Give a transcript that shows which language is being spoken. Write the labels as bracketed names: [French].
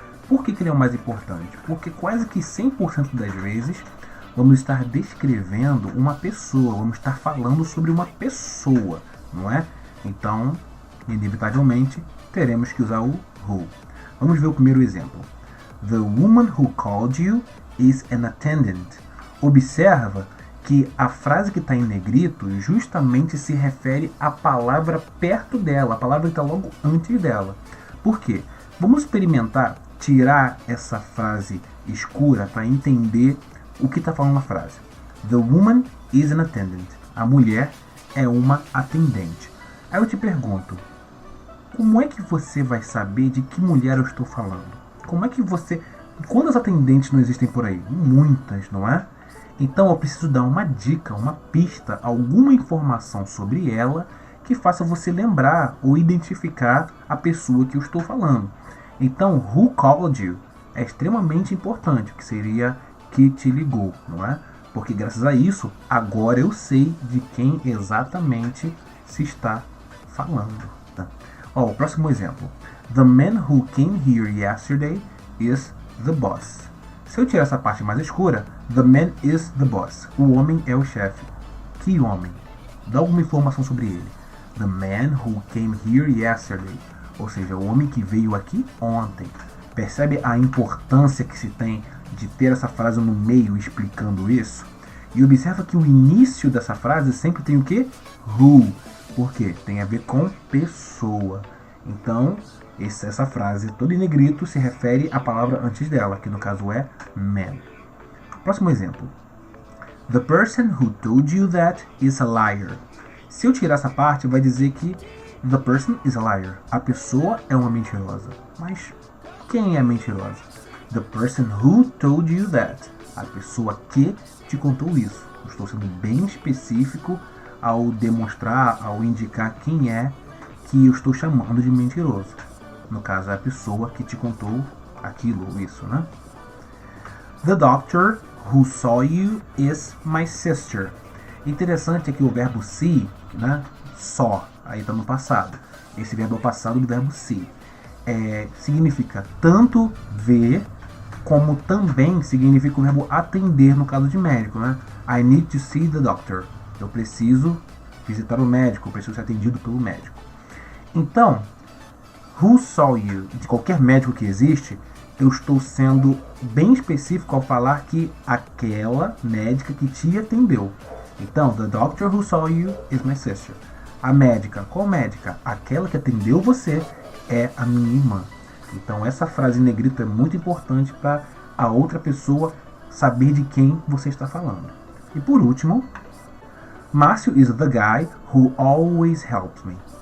[Portuguese] Por que ele é o mais importante? Porque quase que 100% das vezes vamos estar descrevendo uma pessoa, vamos estar falando sobre uma pessoa, não é? Então, inevitavelmente, teremos que usar o who. Vamos ver o primeiro exemplo. [English] The woman who called you is an attendant. [Portuguese] Observa que a frase que está em negrito justamente se refere à palavra perto dela, a palavra que está logo antes dela. Por quê? Vamos experimentar tirar essa frase escura para entender o que está falando na frase. [English] The woman is an attendant. [Portuguese] A mulher é uma atendente. Aí eu te pergunto, como é que você vai saber de que mulher eu estou falando? Como é que você... Quantas atendentes não existem por aí? Muitas, não é? Então eu preciso dar uma dica, uma pista, alguma informação sobre ela que faça você lembrar ou identificar a pessoa que eu estou falando. Então, [English] who called you [Portuguese] é extremamente importante, que seria que te ligou, não é? Porque graças a isso, agora eu sei de quem exatamente se está falando. Tá? O próximo exemplo. [English] The man who came here yesterday is the boss. [Portuguese] Se eu tirar essa parte mais escura, [English] the man is the boss. [Portuguese] O homem é o chefe. Que homem? Dá alguma informação sobre ele. [English] The man who came here yesterday. [Portuguese] Ou seja, o homem que veio aqui ontem. Percebe a importância que se tem de ter essa frase no meio explicando isso? E observa que o início dessa frase sempre tem o quê? Who. Por quê? Tem a ver com pessoa. Então, essa frase toda em negrito se refere à palavra antes dela, que no caso é man. Próximo exemplo. [English] The person who told you that is a liar. [Portuguese] Se eu tirar essa parte, vai dizer que [English] the person is a liar. [Portuguese] A pessoa é uma mentirosa. Mas quem é mentirosa? [English] The person who told you that. [Portuguese] A pessoa que te contou isso. Eu estou sendo bem específico ao demonstrar, ao indicar quem é que eu estou chamando de mentiroso. No caso, é a pessoa que te contou aquilo ou isso, né? [English] The doctor who saw you is my sister. [Portuguese] Interessante é que o verbo see, né? Só, aí está no passado. Esse verbo é o passado do verbo see. Significa tanto ver, como também significa o verbo atender no caso de médico, né? [English] I need to see the doctor. [Portuguese] Eu preciso visitar o médico, eu preciso ser atendido pelo médico. Então, [English] who saw you, [Portuguese] de qualquer médico que existe, eu estou sendo bem específico ao falar que aquela médica que te atendeu. Então, [English] the doctor who saw you is my sister. [Portuguese] A médica, qual médica? Aquela que atendeu você é a minha irmã. Então, essa frase em negrito é muito importante para a outra pessoa saber de quem você está falando. E por último, [English] Márcio is the guy who always helps me.